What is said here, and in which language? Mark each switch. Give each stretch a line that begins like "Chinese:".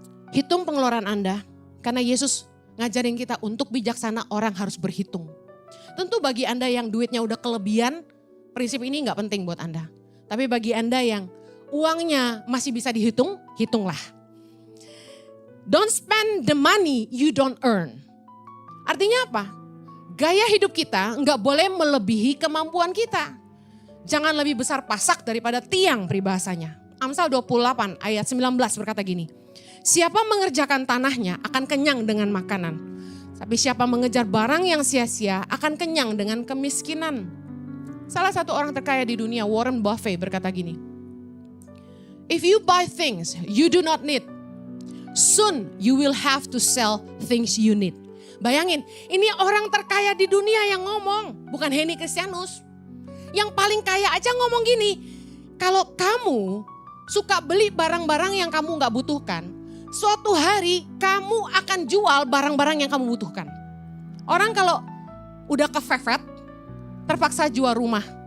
Indonesian: Hitung pengeluaran Anda, karena Yesus ngajarin kita untuk bijaksana orang harus berhitung. Tentu bagi Anda yang duitnya udah kelebihan, prinsip ini gak penting buat Anda. Tapi bagi Anda yang uangnya masih bisa dihitung, hitunglah.
English: Don't spend the money you don't earn.
Indonesian: Artinya apa? Gaya hidup kita gak boleh melebihi kemampuan kita. Jangan lebih besar pasak daripada tiang peribahasanya. Amsal 28 ayat 19 berkata gini. Siapa mengerjakan tanahnya akan kenyang dengan makanan. Tapi siapa mengejar barang yang sia-sia akan kenyang dengan kemiskinan. Salah satu orang terkaya di dunia, Warren Buffett, berkata gini.
English: If you buy things you do not need, soon you will have to sell things you need.
Indonesian: Bayangin, ini orang terkaya di dunia yang ngomong, bukan Henny Kristianus. Yang paling kaya aja ngomong gini, kalau kamu suka beli barang-barang yang kamu gak butuhkan, suatu hari kamu akan jual barang-barang yang kamu butuhkan. Orang kalau udah kefefet, terpaksa jual rumah.